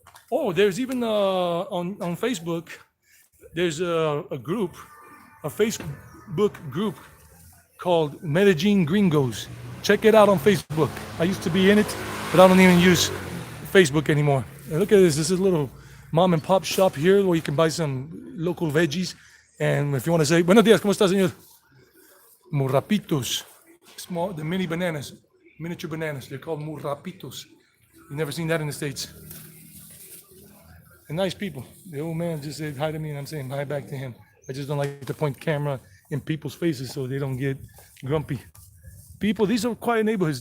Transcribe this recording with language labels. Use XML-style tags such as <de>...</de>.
<en>Oh, there's even on Facebook, there's a Facebook group called Medellin Gringos. Check it out on Facebook. I used to be in it, but I don't even use Facebook anymore. And look at this. This is a little mom and pop shop here where you can buy some local veggies. And if you want to say,</en> <es>buenos días, ¿cómo está, señor?</es> <en>Murrapitos. Small, the mini bananas, miniature bananas. They're called murrapitos. You've never seen that in the States. And nice people. The old man just said hi to me, and I'm saying hi back to him. I just don't like to point the camera in people's faces so they don't get grumpy. People, these are quiet neighborhoods.</en>